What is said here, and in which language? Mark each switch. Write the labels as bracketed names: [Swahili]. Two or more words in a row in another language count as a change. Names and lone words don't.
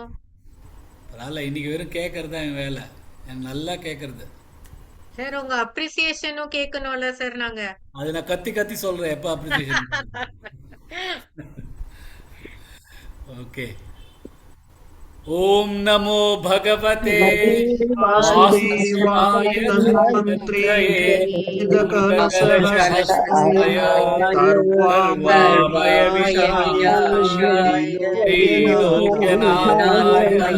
[Tamil] பரவாயில்ல, இன்னைக்கு வெறும் கேட்கறது தான் என் வேலை. எனக்கு நல்லா கேட்கறது. சார் உங்க அப்ரிசியேஷனும் கேட்கணும்ல சார் நாங்க. அது நான் கத்தி கத்தி சொல்றேன் எப்போ அப்ரிசியேஷன். [Sanskrit] ஓகே ओम नमो भगवते वासुदेवाय धन्वन्त्रे वेदकलशहस्राय सर्वामय विनाशाय त्रिलोक्यनाथाय